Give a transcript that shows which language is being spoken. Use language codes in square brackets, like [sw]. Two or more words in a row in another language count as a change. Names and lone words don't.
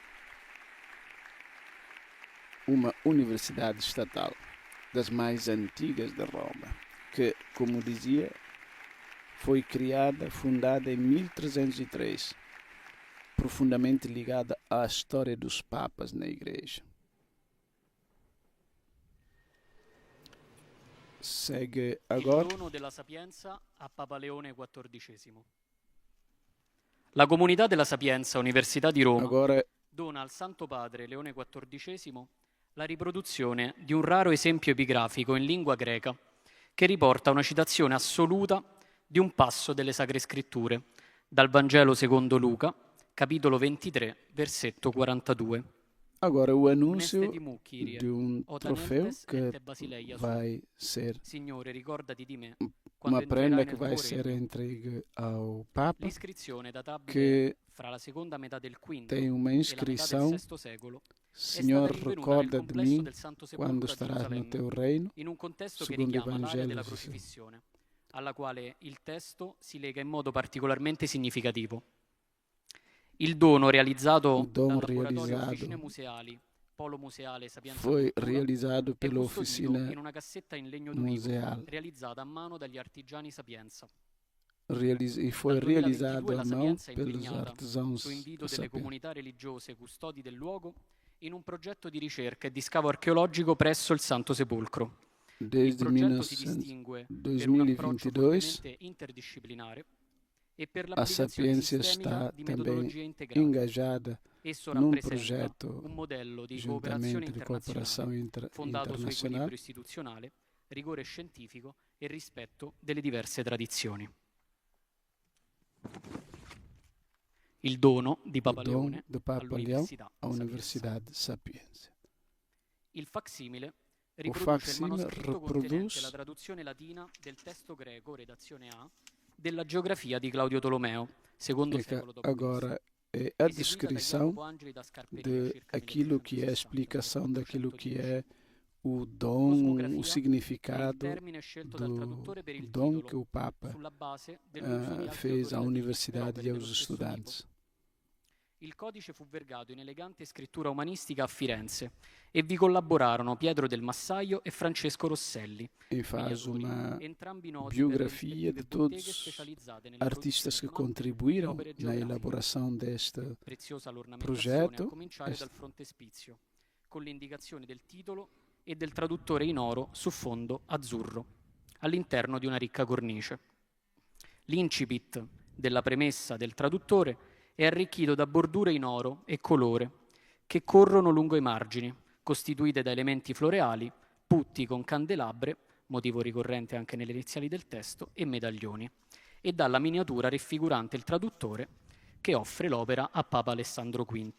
[pt] uma universidade estatal, das mais antigas de Roma, que, como dizia, foi fundada em 1303, profundamente ligada à história dos papas na Igreja. Segue agora. [it] Il dono della Sapienza a Papa Leone XIV. La Comunità della Sapienza, Università di Roma, [pt] Agora [it] dona al Santo Padre Leone XIV la riproduzione di un raro esempio epigrafico in lingua greca che riporta una citazione assoluta di un passo delle Sacre Scritture, dal Vangelo secondo Luca, capitolo 23, versetto 42. [pt] Agora o anúncio Oneste di Kyrie, de um o troféu Tanentes que ente Basileia sua. vai ser [it] Signore, ricordati di me quando [pt] uma [it] entrerai [pt] prenda [it] nel [pt] que vai [it] tuo [pt] ser [it] regno. [pt] entregue ao Papa, [it] L'iscrizione databile che fra la seconda metà del V [pt] tem uma [it] e la metà del [pt] inscrição: [it] VI secolo [pt] Senhor, [it] è stata rinvenuta [pt] recorda [it] nel [pt] de [it] complesso [pt] mim [it] del Santo [pt] quando [it] Sepolcro a [pt] estarás no [it] Gerusalemme, [pt] teu reino, [it] in un contesto che [pt] secondo o [it] richiama l'area della [pt] Evangelho. [it] crocifissione, alla quale il testo si lega in modo particolarmente significativo. Il dono [pt] O [it] realizzato [pt] dom [it] dal laboratorio [pt] realizado [it] Officine Museali, Polo Museale Sapienza [pt] foi [it] Cultura, [pt] realizado [it] è [pt] pela [it] custodito [pt] oficina [it] in una cassetta in legno d'ulivo, [pt] museal [it] realizzata a mano dagli artigiani Sapienza. [pt] e foi [it] Dal 2022 [pt] realizado [it] la [pt] à mão [it] Sapienza è [pt] pelos [it] impegnata, [pt] artesãos [it] su invito [pt] da [it] delle [pt] Sapienza. [it] comunità religiose custodi del luogo, in un progetto di ricerca e di scavo archeologico presso il Santo Sepolcro. Il [pt] Desde [it] progetto si distingue per un approccio [pt] 2022, [it] fortemente interdisciplinare e per [pt] a [it] l'applicazione [pt] Sapiência [it] sistemica [pt] está [it] di [pt] também [it] metodologie integrate. [pt] engajada [it] Esso [pt] num [it] rappresenta [pt] projeto [it] un modello di cooperazione [pt] juntamente de cooperação [it] internazionale fondato su [pt] internacional [it] equilibrio istituzionale, rigore scientifico e rispetto delle diverse tradizioni. Il dono di [pt] o Papa dom [it] Leone [pt] de Papa Leão [it] all'Università [pt] à [it] Sapienza. [pt] Universidade Sapiência. [it] Il facsimile [pt] O [it] riproduce il [pt] facsímile [it] manoscritto contenente [pt] reproduz [it] la traduzione latina del testo greco, redazione A, della geografia di Claudio Tolomeo, secondo secolo d.C., [pt] agora é a [it] eseguita da [pt] descrição [it] Jacopo Angeli da Scarperia [pt] de [it] circa [pt] aquilo que é a [it] 1360, [pt] explicação daquilo que [it] 1410. [pt] é o dom, [it] Cosmografia [pt] o [it] è il [pt] significado [it] termine scelto dal [pt] do [it] traduttore per il [pt] dom que [it] titolo, [pt] o Papa [it] sulla base dell'uso di altri [pt] fez à [it] autori latini per [pt] universidade [it] opere [pt] e aos [it] dello stesso tipo. [pt] estudantes. [it] Il codice fu vergato in elegante scrittura umanistica a Firenze e vi collaborarono Pietro del Massaio e Francesco Rosselli, [pt] E faz [it] mediatori, [pt] uma [it] entrambi noti per le [pt] biografia de [it] rispettive botteghe [pt] todos [it] specializzate nella [pt] artistas que [it] produzione di mappe [pt] contribuíram [it] e opere [pt] na [it] geografiche. [pt] elaboração deste [it] Preziosa l'ornamentazione, progetto. a cominciare dal frontespizio, con le indicazioni del titolo e del traduttore in oro su fondo azzurro, all'interno di una ricca cornice. L'incipit della premessa del traduttore è arricchito da bordure in oro e colore che corrono lungo i margini, costituite da elementi floreali, putti con candelabre, motivo ricorrente anche nelle iniziali del testo, e medaglioni, e dalla miniatura raffigurante il traduttore che offre l'opera a Papa Alessandro V.